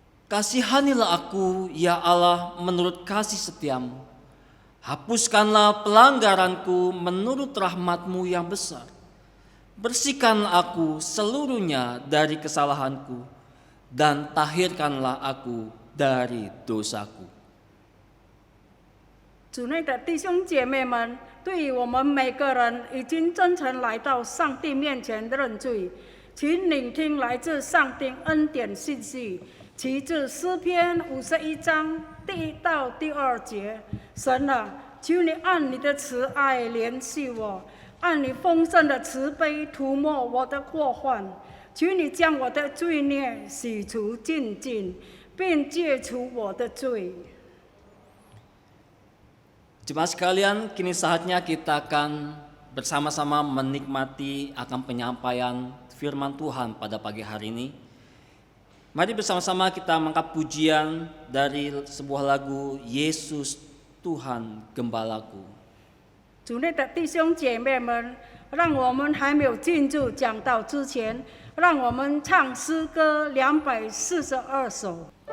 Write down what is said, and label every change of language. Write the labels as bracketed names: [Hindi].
[Indonesian] Kasihanilah aku ya Allah menurut kasih setiamu, hapuskanlah pelanggaranku menurut rahmat-Mu yang besar. Bersihkan aku seluruhnya dari kesalahanku dan tahirkanlah aku dari dosaku. [Chinese] 主内的弟兄姐妹们，对于我们每个人已经真诚来到上帝面前认罪，请聆听来自上帝恩典信息，其自诗篇51章第1到第2节。神啊，求你按你的慈爱怜恤我。按你丰盛的慈悲涂抹我的过患，求你将我的罪孽洗除净尽，并解除我的罪。 [Indonesian] Jemaat sekalian, kini saatnya kita akan bersama-sama menikmati akan penyampaian firman Tuhan pada pagi hari ini. Mari bersama-sama kita mengangkat pujian dari sebuah lagu Yesus Tuhan Gembalaku. [Chinese] 主内的弟兄姐妹们，让我们还没有进入讲道之前，让我们唱诗歌242首。